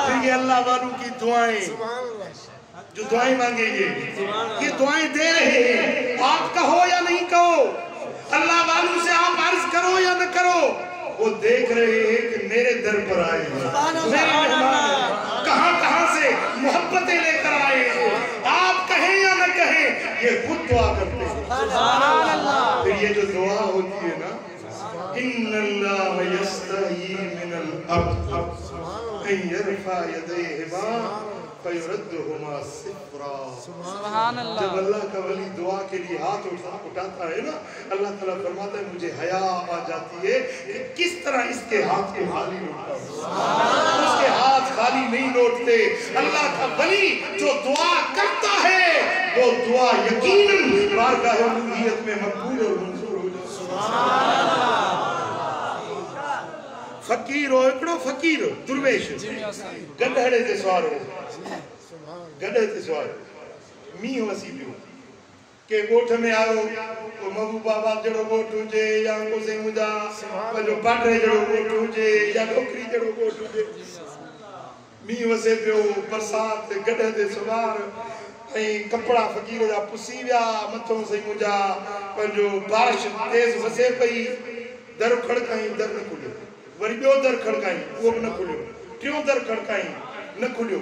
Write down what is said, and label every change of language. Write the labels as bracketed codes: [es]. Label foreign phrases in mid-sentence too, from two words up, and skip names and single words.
[ur] پھر یہ اللہ والوں کی دعائیں، جو دعائیں مانگیں گے، یہ دعائیں دے رہے ہیں، آپ کہو یا نہیں کہو، اللہ والوں سے آپ عرض کرو یا نہ کرو، وہ دیکھ رہے ہیں کہ میرے در پر آئے ہیں، میرے مہمان کہاں سے محبتیں لے کر آئے ہیں، آپ کہیں یا نہ کہیں یہ خود دعا کرتے ہیں. پھر یہ جو دعا ہوتی ہے نا, [ar] إن الله يستحيي من العبد، يرفع يديهما فيردهما صفرا. سبحان الله. [ur] جب اللہ کا ولی دعا کے لیے ہاتھ اٹھاتا ہے نا، اللہ تعالیٰ فرماتا ہے مجھے حیا آ جاتی ہے کہ کس طرح اس کے ہاتھ کو خالی لوٹا، اس کے ہاتھ خالی نہیں لوٹتے. اللہ کا ولی جو دعا کرتا ہے وہ دعا یقیناً بارگاہ الوہیت میں مقبول اور منظور ہو جاتی ہے. [ar] سبحان الله. [sd] फकीर हो एकड़ो फकीर दुर्वेश गड्ढे ते सवार हो, गड्ढे ते सवार मींह वसी पियो के गोठ में आयो तो महबूबा बाप जड़ो गोठ हुजे या को से मुजा जो पाटरे जड़ो गोठ हुजे या डोकरी जड़ो गोठ हुजे, मींह वसे पियो बरसात गड्ढे ते सवार ऐं कपड़ा फकीर जा पुसी विया मथों से मुजा पंहिंजो बारिश तेज वसे पई, दर खड़काई दर न खुलियो, वरी ॿियो दर खड़काई उहो बि न खुलियो, टियों दर खड़काई न खुलियो।